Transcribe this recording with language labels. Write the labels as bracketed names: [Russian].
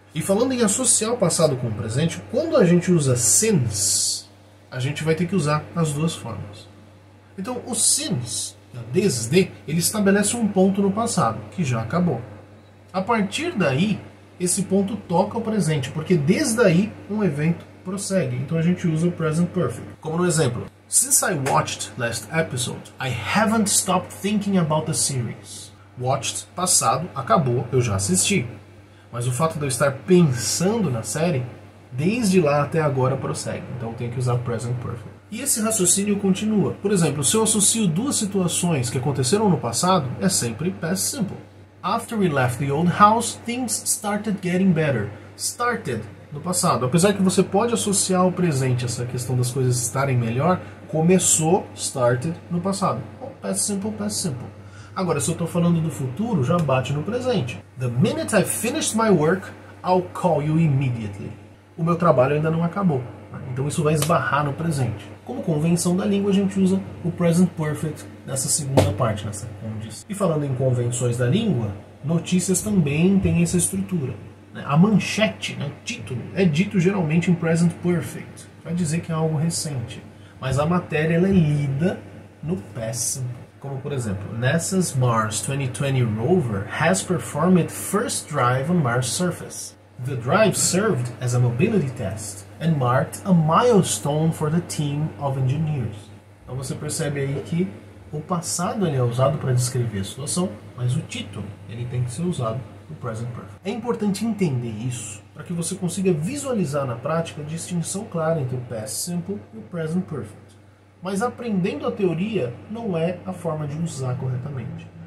[Portuguese] E falando em associar o passado com o presente, quando a gente usa since, a gente vai ter que usar as duas formas. Então o since, desde, ele estabelece um ponto no passado, que já acabou. A partir daí, esse ponto toca o presente, porque desde aí um evento prossegue. Então a gente usa o present perfect. Como no exemplo, [English] since I watched last episode, I haven't stopped thinking about the series. [Portuguese] Watched, passado, acabou, eu já assisti. Mas o fato de eu estar pensando na série, desde lá até agora prossegue. Então eu tenho que usar present perfect. E esse raciocínio continua. Por exemplo, se eu associo duas situações que aconteceram no passado, é sempre past simple. [English] After we left the old house, things started getting better. [Portuguese] Started no passado. Apesar que você pode associar ao presente essa questão das coisas estarem melhor, começou, started, no passado. Past simple, past simple. Agora, se eu estou falando do futuro, já bate no presente. [English] The minute I finished my work, I'll call you immediately. [Portuguese] O meu trabalho ainda não acabou. Então isso vai esbarrar no presente. Como convenção da língua, a gente usa o present perfect nessa segunda parte, nessa condição. E falando em convenções da língua, notícias também têm essa estrutura. A manchete, o título, é dito geralmente em present perfect. Vai dizer que é algo recente. Mas a matéria ela é lida no past simple. Como por exemplo, [English] NASA's Mars 2020 rover has performed first drive on Mars surface. The drive served as a mobility test and marked a milestone for the team of engineers. [Portuguese] Então você percebe aí que o passado ele é usado para descrever a situação, mas o título ele tem que ser usado no present perfect. É importante entender isso para que você consiga visualizar na prática a distinção clara entre o past simple e o present perfect. Mas aprendendo a teoria não é a forma de usar corretamente.